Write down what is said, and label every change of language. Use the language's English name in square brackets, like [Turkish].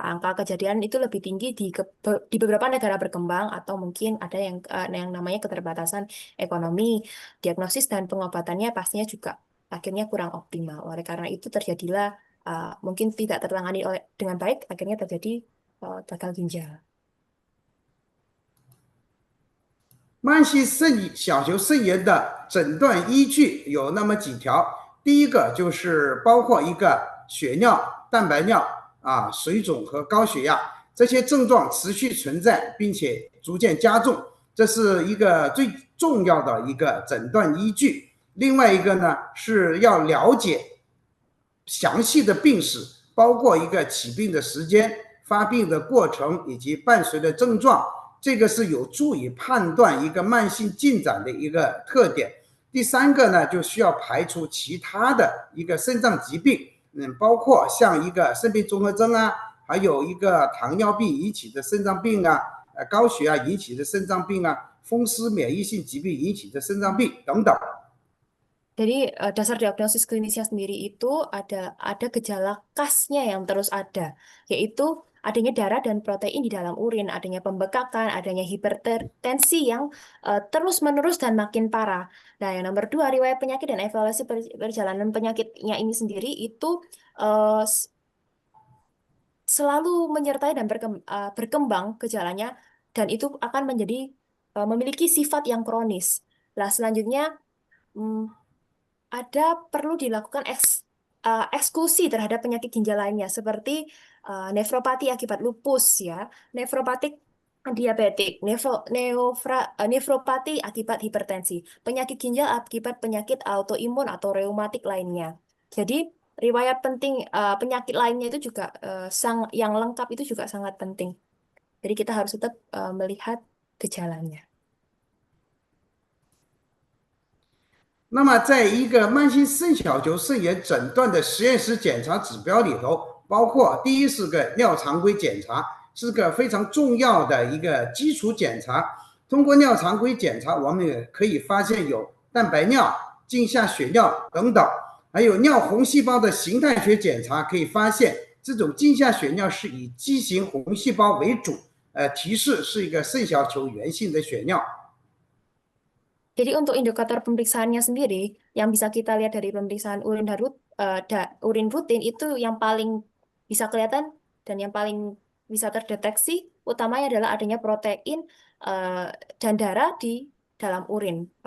[Indonesian] Angka kejadian itu lebih tinggi di beberapa negara berkembang atau mungkin ada yang namanya keterbatasan ekonomi. Diagnosis dan pengobatannya pastinya juga akhirnya kurang optimal. Oleh karena itu terjadilah mungkin tidak tertangani dengan baik, akhirnya terjadi gagal ginjal. [Chinese] 慢性小球肾炎的诊断依据有那么几条，第一个就是包括一个血尿、蛋白尿水肿和高血压，这些症状持续存在并且逐渐加重，这是一个最重要的一个诊断依据。另外一个呢是要了解详细的病史，包括一个起病的时间、发病的过程以及伴随的症状，这个是有助于判断一个慢性进展的一个特点。第三个呢，就需要排除其他的一个肾脏疾病，包括像一个肾病综合征啊，还有一个糖尿病引起的肾脏病啊，高血压引起的肾脏病啊，风湿免疫性疾病引起的肾脏病等等。 [Indonesian] Jadi dasar diagnosis klinisnya sendiri itu ada gejala khasnya yang terus ada, yaitu adanya darah dan protein di dalam urin, adanya pembekakan, adanya hipertensi yang terus-menerus dan makin parah. Nah, yang nomor dua, riwayat penyakit dan evaluasi perjalanan penyakitnya ini sendiri itu selalu menyertai dan berkembang gejalanya, dan itu akan memiliki sifat yang kronis. Nah, selanjutnya perlu dilakukan eksklusi terhadap penyakit ginjal lainnya seperti nefropati akibat lupus ya, nefropatik diabetik, nefropati akibat hipertensi, penyakit ginjal akibat penyakit autoimun atau reumatik lainnya. Jadi riwayat penting penyakit lainnya itu juga yang lengkap itu juga sangat penting. Jadi kita harus tetap melihat gejalanya. [Chinese] 那么，在一个慢性肾小球肾炎诊断的实验室检查指标里头，包括第一是个尿常规检查，是个非常重要的一个基础检查。通过尿常规检查，我们也可以发现有蛋白尿、镜下血尿等等，还有尿红细胞的形态学检查，可以发现这种镜下血尿是以畸形红细胞为主，提示是一个肾小球源性的血尿。 [Indonesian] Jadi untuk indikator pemeriksaannya sendiri, yang bisa kita lihat dari pemeriksaan urin rutin itu yang paling bisa kelihatan dan yang paling bisa terdeteksi utamanya adalah adanya protein dan darah di dalam urin.